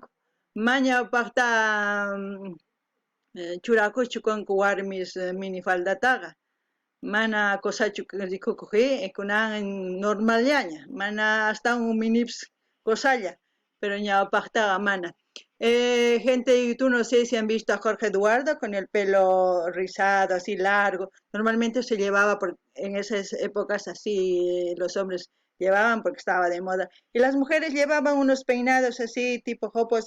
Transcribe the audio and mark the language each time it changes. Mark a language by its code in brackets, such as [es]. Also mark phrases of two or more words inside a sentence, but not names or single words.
[qu] Mañawpaqta churakuchu kanku warmis minifaldataqa. Mana cosachu rikukuq, kunan normalllaña, mana [es] hasta un [qu] minipis cosalla. pero ñawpaqtaqa mana. [es] Gente, tú no sé si han visto a Jorge Eduardo con el pelo rizado, así largo. Normalmente se llevaba en esas épocas así, los hombres llevaban porque estaba de moda. Y las mujeres llevaban unos peinados así, tipo jopos.